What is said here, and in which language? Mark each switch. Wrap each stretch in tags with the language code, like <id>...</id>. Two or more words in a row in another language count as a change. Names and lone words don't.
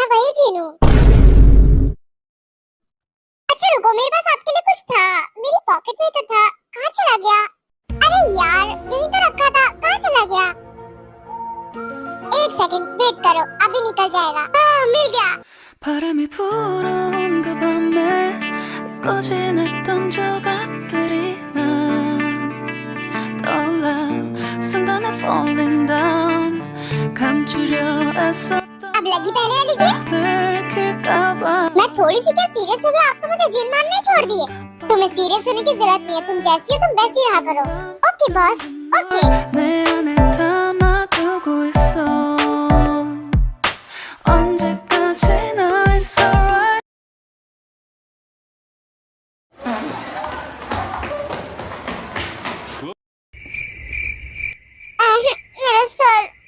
<hi>मैं वही जिन हूँ। अच्छा रुको, मेरे पास आपके लिए कुछ था, मेरी पॉकेट में तो था, कहाँ चला गया? अरे यार यही तो रखा था, कहाँ चला गया? एक</hi> <en>second wait</en> <hi>करो, अभी निकल जाएगा। मिल गया।</hi> <ko>바람이 불어온 그 밤에 꺼지냈던 조각들이 난 떠올라 순간에</ko> <en>falling down</en> <ko>감추려 애썼던</ko> <hi>अब लगी पहले वाली जिन?</hi> <ko>들킬까봐</ko> <hi>मैं थोड़ी सी क्या सीरियस हो गया, आप तो मुझे जिन मानने छोड़ दिए। तुम्हें सीरियस होने की जरूरत नहीं है, तुम जैसी हो तुम वैसी रहा करो।</hi> <en>OK boss, OK.</en> <ko>내 안에 담아두고 있어 언제까지나</ko> <en>it's alright</en> <hi>मेरा सर।</hi>